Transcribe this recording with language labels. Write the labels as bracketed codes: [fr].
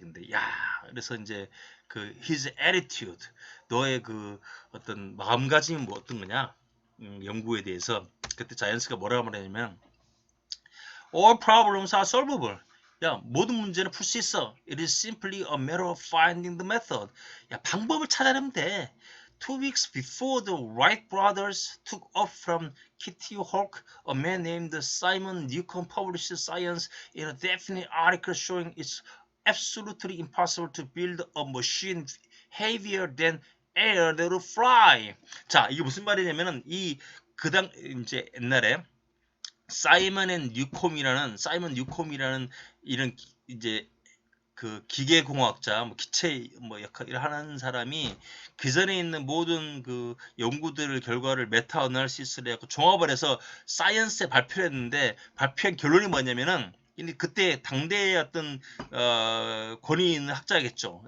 [ko] 근데 그래서 이제 [en] his attitude, [ko] 너의 어떤 마음가짐이 뭐 어떤 거냐, 연구에 대해서. 그때 자이언스가 뭐라고 말하냐면, [en] all problems are solvable. [ko] 모든 문제는 풀 수 있어. [en] It is simply a matter of finding the method. [ko] 방법을 찾아내면 돼. [en] 2 weeks before the Wright brothers took off from Kitty Hawk, a man named Simon Newcomb published Science in a definite article showing it's absolutely impossible to build a machine heavier than air that will fly. [ko] 자, 이게 무슨 말이냐면은 이제 옛날에 사이먼 뉴콤이라는 이런 이제 기계공학자, 기체 역할을 하는 사람이 그 전에 있는 모든 연구들을 결과를 메타 어널시스를 해서 종합을 해서 사이언스에 발표를 했는데, 발표한 결론이 뭐냐면은, 그때 당대의 어떤 권위 있는 학자겠죠.